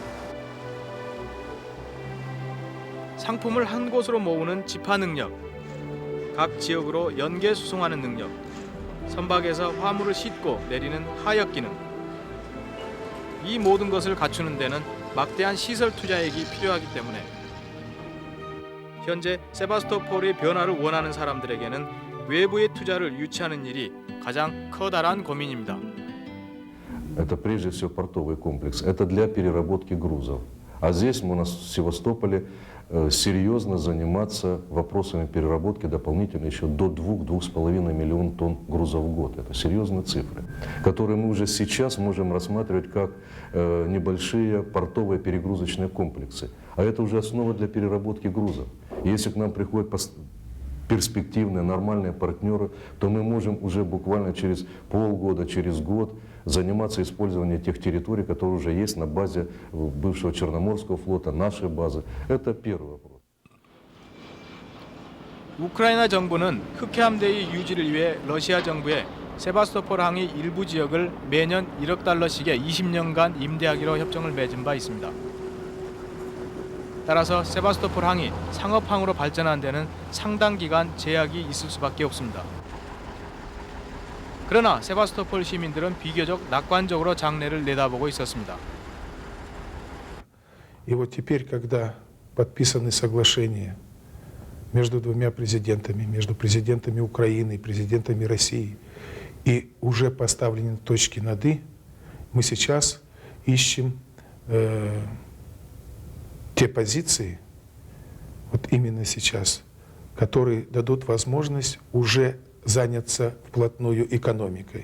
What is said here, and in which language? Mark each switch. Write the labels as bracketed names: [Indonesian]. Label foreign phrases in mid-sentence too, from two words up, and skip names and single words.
[Korean] 상품을 한 곳으로 모으는 집화 능력, 각 지역으로 연계 수송하는 능력, 선박에서 화물을 싣고 내리는 하역 기능, 이 모든 것을 갖추는 데는 막대한 시설 투자액이 필요하기 때문에 현재 세바스토폴의 변화를 원하는 사람들에게는 외부의 투자를 유치하는 일이 가장 커다란 고민입니다. [Russian] Это прежде всего портовый комплекс, это для переработки грузов. А здесь мы у нас в Севастополе серьезно заниматься вопросами переработки дополнительно еще до 2-2,5 миллион тонн грузов в год. Это серьезные цифры, которые мы уже сейчас можем рассматривать как небольшие портовые перегрузочные комплексы. А это уже основа для переработки грузов. Если к нам приходят перспективные, нормальные партнеры, то мы можем уже буквально через полгода, через год заниматься использованием тех территорий, которые уже есть на базе бывшего Черноморского флота, нашей базы. Это первый вопрос. [Korean] 우크라이나 정부는 흑해함대의 유지를 위해 러시아 정부에 세바스토폴 항의 일부 지역을 매년 1억 달러씩의 20년간 임대하기로 협정을 맺은 바 있습니다. 따라서 세바스토폴 항이 상업항으로 발전한 데는 상당 기간 제약이 있을 수밖에 없습니다. 그러나 세바스토폴 시민들은 비교적 낙관적으로 장래를 내다보고 있었습니다. [Russian] И вот теперь, когда подписаны соглашения между двумя президентами, между президентами Украины и президентами России, и уже поставлены точки над «и», мы сейчас ищем те позиции, вот именно сейчас, которые дадут возможность уже заняться вплотную экономикой.